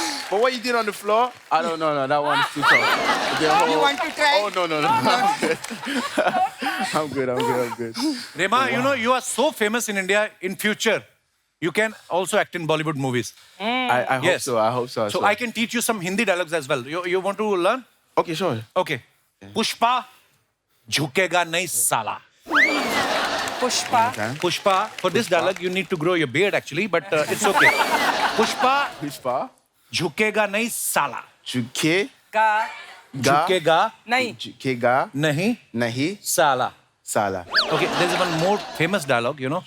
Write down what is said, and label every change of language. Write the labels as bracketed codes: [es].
[en] But what you did on the floor, I don't know. No, that one's too tough. You want to try? Oh, no. I'm good. Rema, you know, you are so famous in India. In future, you can also act in Bollywood movies. I hope Yes. so. I hope so. So I can teach you some Hindi dialogues as well. You want to learn? Okay, sure. Okay. [hi] Pushpa, झुकेगा नहीं साला. Pushpa. [en] Pushpa, for this dialogue, you need to grow your beard actually, but it's okay. Pushpa, Pushpa. [hi] झुकेगा नहीं साला. Juke. Ga. Ga. झुकेगा Nahi. Jukega. नहीं Nahi. साला. Sala. [en] Okay, there's one more famous dialogue, you know,